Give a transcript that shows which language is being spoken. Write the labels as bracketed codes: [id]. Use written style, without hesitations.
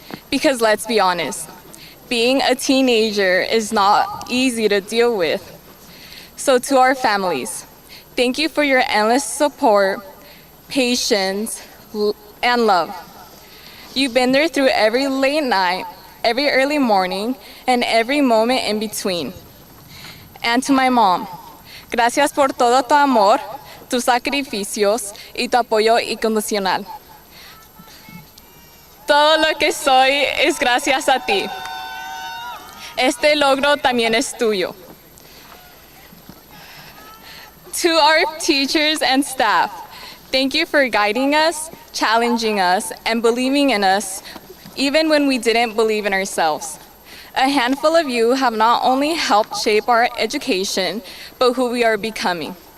[en] Because let's be honest, being a teenager is not easy to deal with. So to our families, thank you for your endless support, patience, and love. You've been there through every late night, every early morning, and every moment in between. And to my mom, [es] gracias por todo tu amor, tus sacrificios y tu apoyo incondicional. Todo lo que soy es gracias a ti. Este logro también es tuyo. [en] To our teachers and staff, thank you for guiding us, challenging us, and believing in us, even when we didn't believe in ourselves. A handful of you have not only helped shape our education, but who we are becoming.